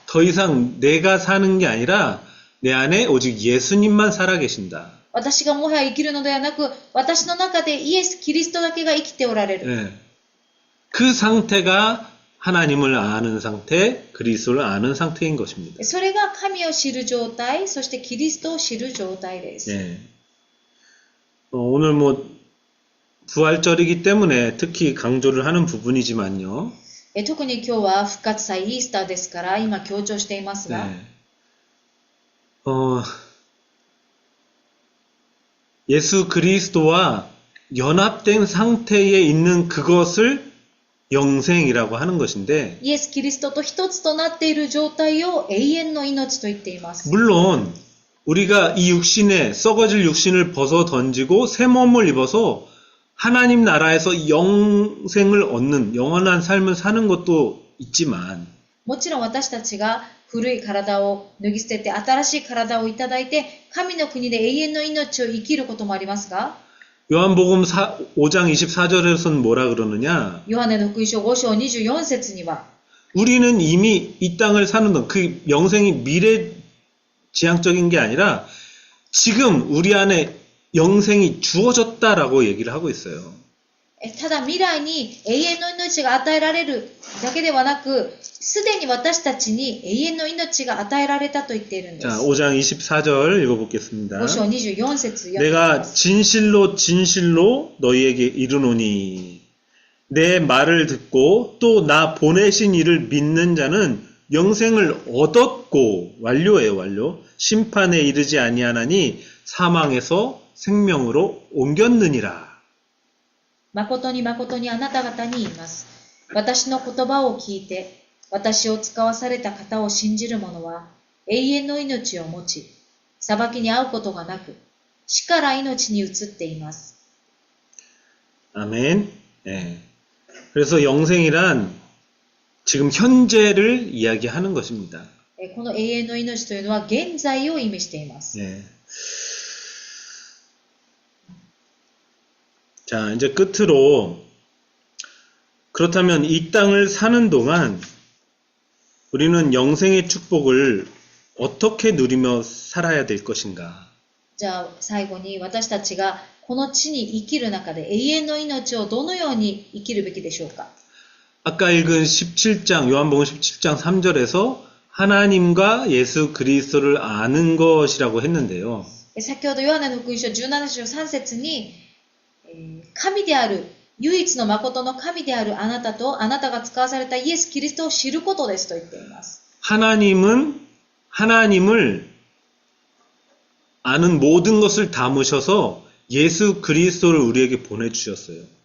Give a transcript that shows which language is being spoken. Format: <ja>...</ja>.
<ko>더 이상 내가 사는 게 아니라 내 안에 오직 예수님만 살아계신다.</ko> <ja>私がもはや生きるのではなく、私の中でイエス・キリストだけが生きておられる。</ja> <ko>네. 그 상태가 하나님을 아는 상태, 그리스도를 아는 상태인 것입니다.</ko> <ja>それが神を知る状態、そしてキリストを知る状態です。</ja> <ko>네. 오늘 부활절이기 때문에 특히 강조를 하는 부분이지만요.</ko> <ja>特に今日は復活祭イースターですから、今強調していますが、</ja> <ko>네. 예수 그리스도와 연합된 상태에 있는 그것을 영생이라고 하는 것인데,</ko> <ja>イエス・キリストと一つとなっている状態を永遠の命と言っています。</ja> <ko>물론 우리가 이 육신에 썩어질 육신을 벗어 던지고 새 몸을 입어서 하나님 나라에서 영생을 얻는 영원한 삶을 사는 것도 있지만,</ko> <ja>もちろん私たちが古い体を脱ぎ捨てて新しい体をいただいて神の国で永遠の命を生きることもありますが、</ja> <ko>요한복음 5장 24절에서는 뭐라 그러느냐?</ko> <ja>ヨハネの福音書5章24節には</ja> <ko>우리는 이미 이 땅을 사는 동안 그 영생이 미래지향적인 게 아니라 지금 우리 안에 영생이 주어졌다라고 얘기를 하고 있어요.</ko> <ja>ただ未来に永遠の命が与えられるだけではなく、すでに私たちに永遠の命が与えられたと言っているんです。</ja> <ko>자, 5장 24절 읽어보겠습니다.</ko> <ja>5章24節</ja> <ko>내가 진실로 진실로 너희에게 이르노니 내 말을 듣고 또 나 보내신 이를 믿는 자는 영생을 얻었고, 완료예요, 완료. 심판에 이르지 아니하나니 사망에서 생명으로 옮겼느니라.</ko> <ja>誠に誠にあなた方に言います。私の言葉を聞いて、私を使わされた方を信じる者は永遠の命を持ち、裁きに遭うことがなく、死から命に移っています。</ja> <ko>아멘. 네. 그래서 영생이란 지금 현재를 이야기하는 것입니다.</ko> <ja>この永遠の命というのは現在を意味しています。</ja> <ko>네. 자, 이제 끝으로, 그렇다면 이 땅을 사는 동안 우리는 영생의 축복을 어떻게 누리며 살아야 될 것인가?</ko> <ja>じゃあ最後に私たちがこの地に生きる中で永遠の命をどのように生きるべきでしょうか。</ja> <ko>아까 읽은 17장, 요한복음 17장 3절에서 하나님과 예수 그리스도를 아는 것이라고 했는데요.</ko> <ja>先ほどヨハネの福音書17章3節に神である、唯一の誠の神であるあなたとあなたが使わされたイエス・キリストを知ることですと言っています。</ja> <ko>하나님은 하나님을 아는 모든 것을 담으셔서 예수 그리스도를 우리에게 보내주셨어요.</ko>